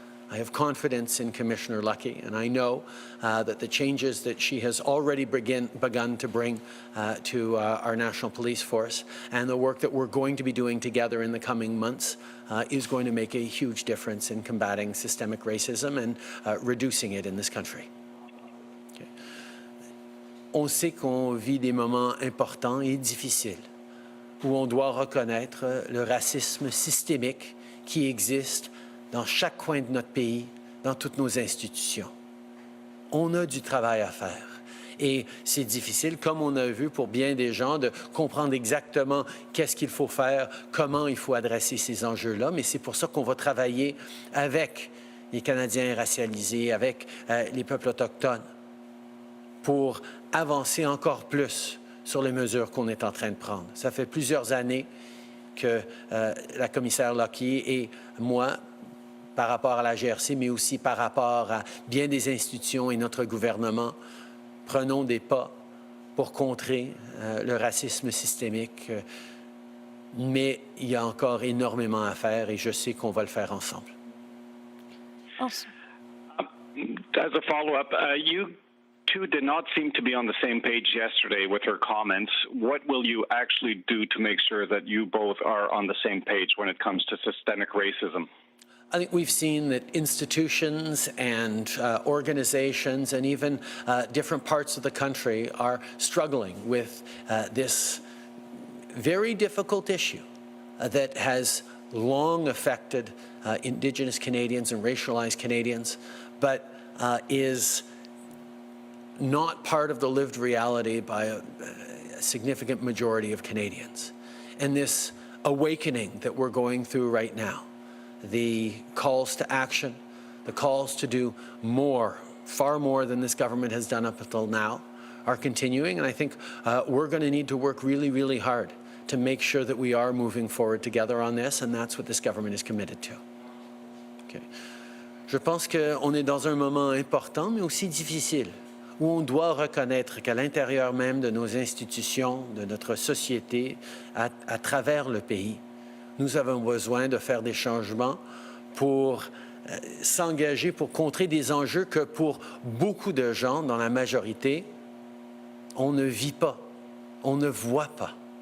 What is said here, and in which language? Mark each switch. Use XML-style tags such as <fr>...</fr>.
<en>I have confidence in Commissioner Lucki, and I know that the changes that she has already begun to bring to our National Police Force and the work that we're going to be doing together in the coming months is going to make a huge difference in combating systemic racism and reducing it in this country. Okay.</en> <fr>On sait qu'on vit des moments importants et difficiles où on doit reconnaître le racisme systémique qui existe dans chaque coin de notre pays, dans toutes nos institutions. On a du travail à faire. Et c'est difficile, comme on a vu pour bien des gens, de comprendre exactement qu'est-ce qu'il faut faire, comment il faut adresser ces enjeux-là, mais c'est pour ça qu'on va travailler avec les Canadiens racialisés, avec les peuples autochtones, pour avancer encore plus sur les mesures qu'on est en train de prendre. Ça fait plusieurs années que la commissaire Lucki et moi, par rapport à la GRC, mais aussi par rapport à bien des institutions et notre gouvernement, prenons des pas pour contrer le racisme systémique. Mais il y a encore énormément à faire et je sais qu'on va le faire ensemble. Ensuite,</fr> <en>As a follow-up, you two did not seem to be on the same page yesterday with her comments. What will you actually do to make sure that you both are on the same page when it comes to systemic racism? I think we've seen that institutions and organizations and even different parts of the country are struggling with this very difficult issue that has long affected Indigenous Canadians and racialized Canadians, but is not part of the lived reality by a significant majority of Canadians. And this awakening that we're going through right now, the calls to action, the calls to do more, far more than this government has done up until now, are continuing. And I think we're going to need to work really, really hard to make sure that we are moving forward together on this, and that's what this government is committed to. Okay.</en> <fr>Je pense qu'on est dans un moment important, mais aussi difficile, où on doit reconnaître qu'à l'intérieur même de nos institutions, de notre société, à travers le pays, nous avons besoin de faire des changements pour s'engager, pour contrer des enjeux que pour beaucoup de gens, dans la majorité, on ne vit pas, on ne voit pas.</fr>